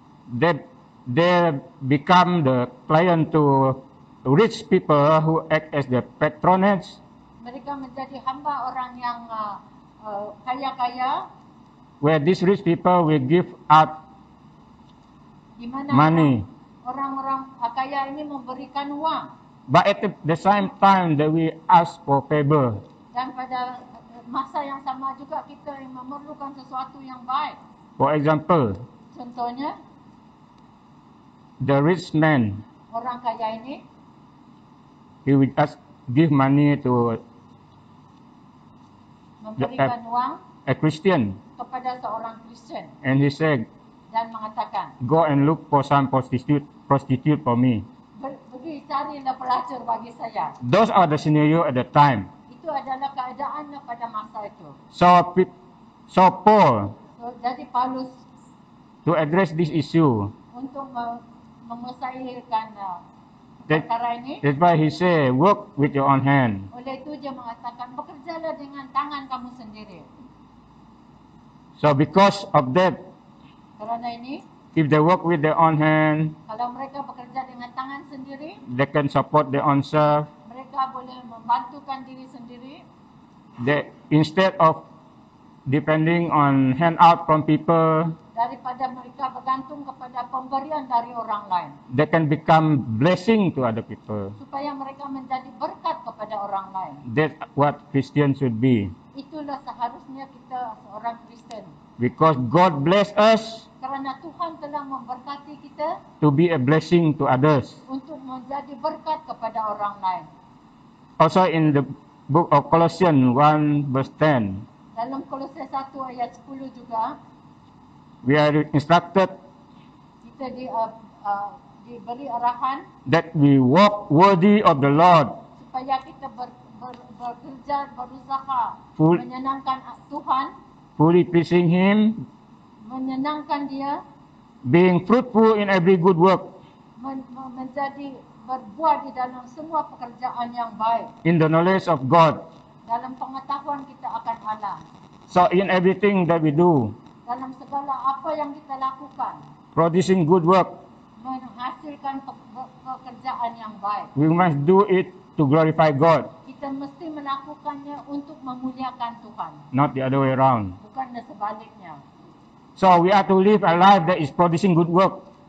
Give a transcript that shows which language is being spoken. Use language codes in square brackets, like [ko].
[en] they become the client to rich people who act as their patronage, [ms] mereka menjadi hamba orang yang kaya-kaya, [en] where these rich people will give out [ms] di mana [en] money. [ms] orang-orang kaya ini memberikan uang, [en] But at the same time that we ask for favor. [ms] dan pada masa yang sama juga kita yang memerlukan sesuatu yang baik. [en] For example, [ms] Contohnya, [en] the rich man, [ms] orang kaya ini [en] he will give money to [ms] memberikan uang [en] a Christian, [ms] kepada seorang Kristen [en] and he said, [ms] dan mengatakan, [en] go and look for some prostitute for me. [ms] pergi carilah pelacur bagi saya. [en] Those are the scenario at the time. [ms] Itu adalah keadaannya pada masa itu. [en] So Paul, [ms] Jadi Paulus [en] to address this issue, [ms] untuk menyelesaikan [en] that, [ms] perkara ini, [en] that's why he said, work with your own hand. [ms] oleh itu dia mengatakan, bekerjalah dengan tangan kamu sendiri. [en] So because of that, [ms] Kerana ini, [en] if they work with their own hand, [ms] kalau mereka bekerja dengan tangan sendiri, [en] they can support their own self. [ms] mereka boleh membantukan diri sendiri. [en] They, instead of depending on handout from people, [ms] Daripada mereka bergantung kepada pemberian dari orang lain, [en] they can become blessing to other people. [ms] supaya mereka menjadi berkat kepada orang lain. [en] That's what Christians should be. [ms] Itulah seharusnya kita seorang Kristen. [en] Because God bless us [ms] Kerana Tuhan telah memberkati kita [en] to be a blessing to others. [ms] untuk menjadi berkat kepada orang lain. [en] Also in the book of Colossians 1 verse 10, [ms] Dalam Kolose 1 ayat 10 juga, [en] we are instructed [ms] kita diberi arahan [en] that we walk worthy of the Lord, [ms] supaya kita bekerja, berusaha [en] Full- [ms] menyenangkan Tuhan, [en] fully pleasing Him, [ms] menyenangkan Dia, [en] being fruitful in every good work, [ms] menjadi berbuat di dalam semua pekerjaan yang baik, [en] in the knowledge of God. [ms] dalam pengetahuan kita akan Allah, [en] So in everything that we do, [ms] dalam segala apa yang kita lakukan, [en] producing good work, [ms] menghasilkan pekerjaan yang baik. [en] we must do it to glorify God. [ms] Kita mesti melakukan melakukannya untuk memuliakan Tuhan, [en] not the other way around. [ms] bukan sebaliknya. [en] So we are to live a life that is producing good work.